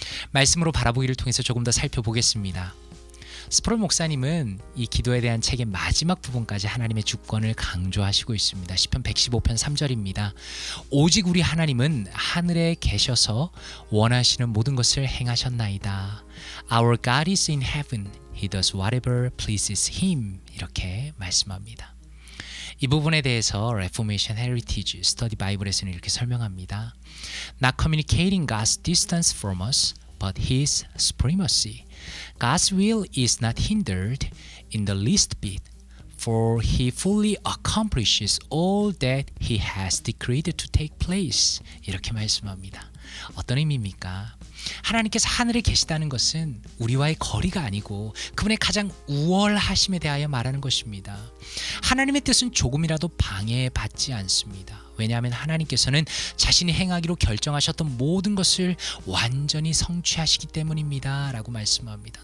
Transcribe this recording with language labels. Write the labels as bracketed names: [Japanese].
[Korean] 말씀으로 바라보기를 통해서 조금 더 살펴보겠습니다. 스프롤 목사님은 이 기도에 대한 책의 마지막 부분까지 하나님의 주권을 강조하시고 있습니다. 시편 115편 3절입니다. 오직 우리 하나님은 하늘에 계셔서 원하시는 모든 것을 행하셨나이다. [English] Our God is in heaven. He does whatever pleases him. [Korean] 이렇게 말씀합니다. 이 부분에 대해서 Reformation Heritage Study Bible에서는 이렇게 설명합니다. [English] Not communicating God's distance from us, but His supremacy. God's will is not hindered in the least bit, for He fully accomplishes all that He has decreed to take place. [Korean] 이렇게 말씀합니다. 어떤 의미입니까? 하나님께서 하늘에 계시다는 것은 우리와의 거리가 아니고 그분의 가장 우월하심에 대하여 말하는 것입니다. 하나님의 뜻은 조금이라도 방해받지 않습니다. 왜냐하면 하나님께서는 자신이 행하기로 결정하셨던 모든 것을 완전히 성취하시기 때문입니다 라고 말씀합니다.